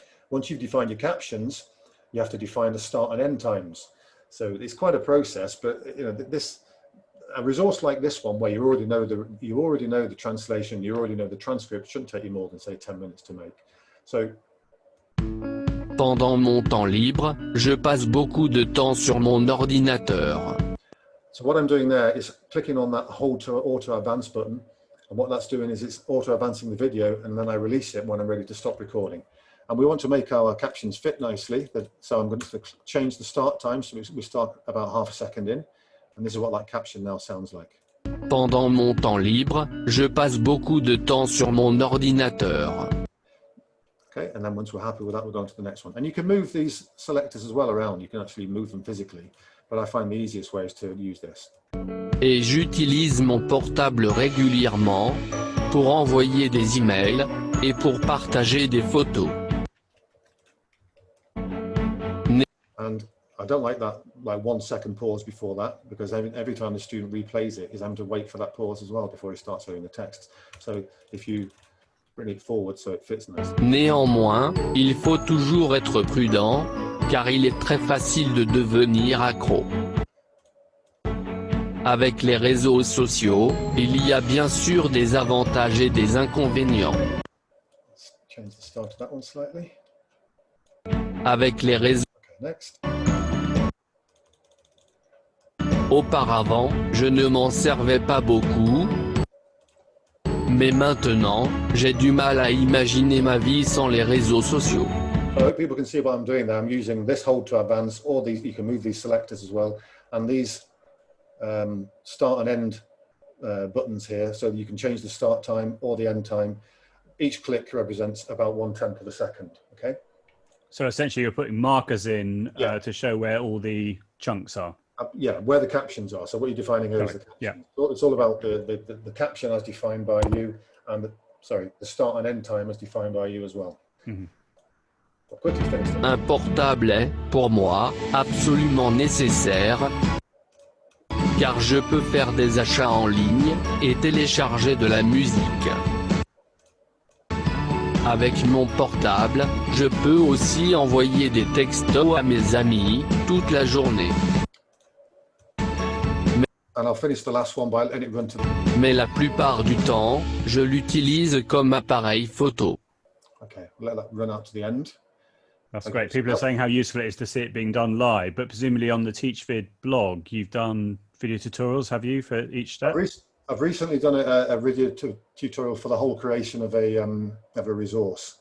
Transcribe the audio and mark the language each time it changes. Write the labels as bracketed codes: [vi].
[en] Once you've defined your captions, you have to define the start and end times. So it's quite a process, but a resource like this one, where you already know the translation, you already know the transcript, shouldn't take you more than say 10 minutes to make. So [fr] pendant mon temps libre, je passe beaucoup de temps sur mon ordinateur. [en] So what I'm doing there is clicking on that hold to auto advance button, and what that's doing is it's auto advancing the video, and then I release it when I'm ready to stop recording. And we want to make our captions fit nicely, so I'm going to change the start time, so we start about half a second in, and this is what that caption now sounds like. [fr] Pendant mon temps libre, je passe beaucoup de temps sur mon ordinateur. [en] Okay, and then once we're happy with that, we're going to the next one. And you can move these selectors as well around. You can actually move them physically, but I find the easiest way is to use this. [fr] Et j'utilise mon portable régulièrement pour envoyer des emails et pour partager des photos. [en] And I don't like that 1 second pause before that, because every time the student replays it, he's having to wait for that pause as well before he starts hearing the text. So if you bring it forward so it fits nicely. [fr] Néanmoins, il faut toujours être prudent, car il est très facile de devenir accro. Avec les réseaux sociaux, il y a bien sûr des avantages et des inconvénients. [en] Let's change the start of that one slightly. [fr] Avec les réseaux... [en] Okay, next. [fr] Auparavant, je ne m'en servais pas beaucoup. Mais maintenant, j'ai du mal à imaginer ma vie sans les réseaux sociaux. [en] I hope people can see what I'm doing there. I'm using this hold to advance, or you can move these selectors as well, and these start and end buttons here, so you can change the start time or the end time. Each click represents about 1/10 of a second. Okay. So essentially, you're putting markers in to show where all the chunks are. Where the captions are. So what you're defining here is the caption. It's all about the caption as defined by you, and the start and end time as defined by you as well. Mm-hmm. [fr] Un portable est, pour moi, absolument nécessaire, car je peux faire des achats en ligne et télécharger de la musique. Avec mon portable, je peux aussi envoyer des textos à mes amis toute la journée. [en] and I'll finish the last one by letting it run to the... [fr] Mais la plupart du temps, je l'utilise comme appareil photo. [en] Okay, let that run out to the end. That's Okay, great. People are saying how useful it is to see it being done live, but presumably on the TeachVid blog, you've done video tutorials, have you, for each step? I've recently done a video tutorial for the whole creation of a resource.